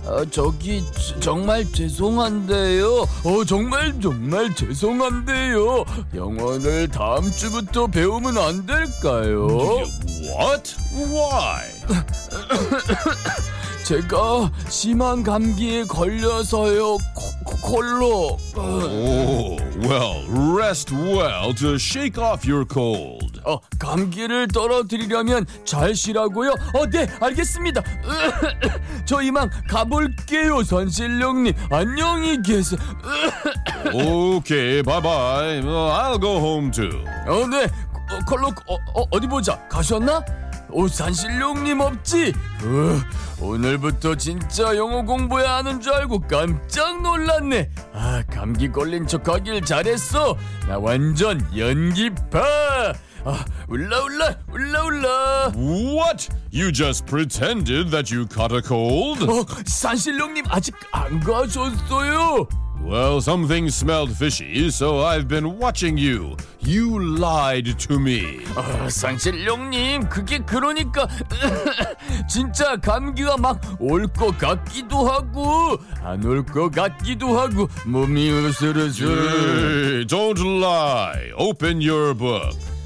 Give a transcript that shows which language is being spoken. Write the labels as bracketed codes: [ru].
[ko] 저기 정말 죄송한데요. 정말 죄송한데요. 영어를 다음 주부터 배우면 안 될까요? [en] What? Why? [ko] 제가 심한 감기에 걸려서요. 콜로. [en] Oh, well, rest well to shake off your cold. [ko] 감기를 떨어뜨리려면 잘 쉬라고요? 네, 알겠습니다. 저 이만 가볼게요, 선실령님. 안녕히 계세요. [en] Okay, bye-bye. I'll go home too. [ko] 네, 콜로, 어디 보자. 가셨나? 오, 산신령님 없지? 오늘부터 진짜 영어 공부해야 하는 줄 알고 깜짝 놀랐네. 아, 감기 걸린 척 하길 잘했어. 나 완전 연기파. 아, 울라울라, 울라울라. [en] What? You just pretended that you caught a cold? [ko] 산신령님 아직 안 가셨어요? [en] Well, something smelled fishy, so I've been watching you. You lied to me. [ko] 산신령님, 그게 그러니까 진짜 감기가 막 올 것 같기도 하고 안 올 것 같기도 하고 몸이 으스르스르. [en] Hey, don't lie. Open your book.